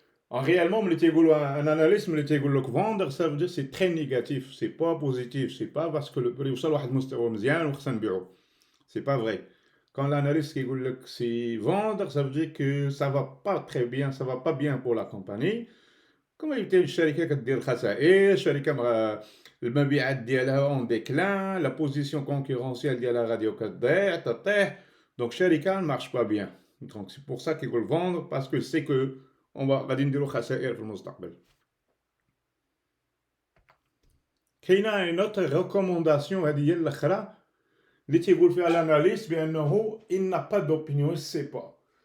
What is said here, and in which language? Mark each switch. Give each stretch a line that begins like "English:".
French: En réellement,
Arabic: ملي تيقولوا ان اناليست ملي تيقول لك
French: فوندر ça veut dire c'est très négatif, c'est pas positif, c'est pas parce que le prix
Arabic: وصل لواحد المستوى مزيان وخصنا نبيعو.
French: C'est pas vrai. Quand l'analyste qui dit que c'est vendre, ça veut dire que ça va pas très bien, ça va pas bien pour la compagnie. Comme il y a une
Arabic: شركة كدير خسائر، شركة المبيعات ديالها اون déclin,
French: la position concurrentielle
Arabic: ديالها غادي كتضيع تطيح.
French: Donc شركة ne marche pas bien. Donc c'est pour ça qu'ils veulent vendre parce que c'est que
Arabic: غادي نديروا خسائر في المستقبل. كاينه
French: une autre recommandation
Arabic: هذه هي الاخرى اللي تيقول فيها
French: l'analyste
Arabic: بانه
French: il n'a pas d'opinion, il sait pas.